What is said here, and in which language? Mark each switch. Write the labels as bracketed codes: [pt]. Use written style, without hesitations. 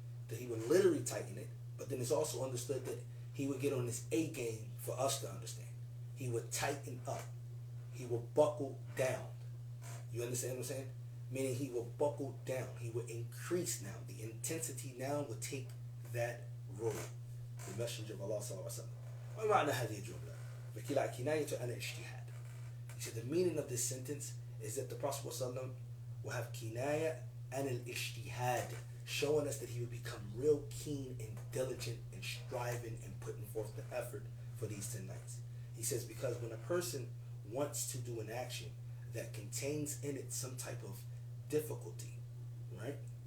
[en] That he would literally tighten it, but then it's also understood that he would get on his A game for us to understand. He would tighten up. He would buckle down. You understand what I'm saying? Meaning he will buckle down. He will increase now. The intensity now will take that role. The Messenger of Allah [ar] sallallahu alaihi wasallam. ومعنى هذه الجملة فكلا كناية عن اجتهاد. [en] He said the meaning of this sentence is that the Prophet ﷺ will have kinaya and al-ijtihad, showing us that he would become real keen and diligent and striving and putting forth the effort for these 10 nights. He says because when a person wants to do an action that contains in it some type of difficulty, right?